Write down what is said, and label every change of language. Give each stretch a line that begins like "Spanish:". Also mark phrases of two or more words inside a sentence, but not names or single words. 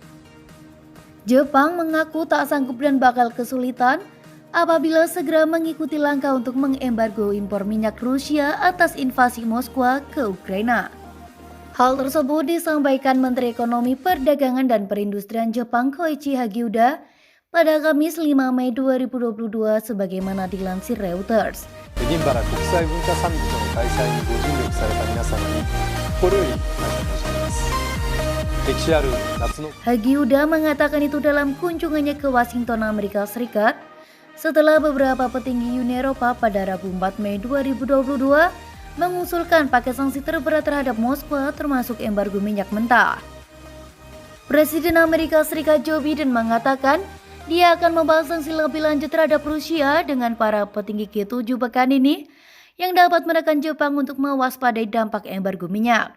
Indonesian: Jepang mengaku tak sanggup dan bakal kesulitan apabila segera mengikuti langkah untuk mengembargo impor minyak Rusia atas invasi Moskwa ke Ukraina. Hal tersebut disampaikan Menteri Ekonomi Perdagangan dan Perindustrian Jepang Koichi Hagiuda pada Kamis 5 Mei 2022 sebagaimana dilansir Reuters.
Japanese: 銀原国際文化サミットの開催にご尽力された皆様に心より感謝申し上げます。歴史ある夏の
Indonesian: Hagiuda mengatakan itu dalam kunjungannya ke Washington, Amerika Serikat setelah beberapa petinggi Uni Eropa pada Rabu 4 Mei 2022 mengusulkan paket sanksi terberat terhadap Moskwa termasuk embargo minyak mentah. Presiden Amerika Serikat Joe Biden mengatakan dia akan membahas sanksi lebih lanjut terhadap Rusia dengan para petinggi G7 pekan ini yang dapat menekan Jepang untuk mewaspadai dampak embargo minyak.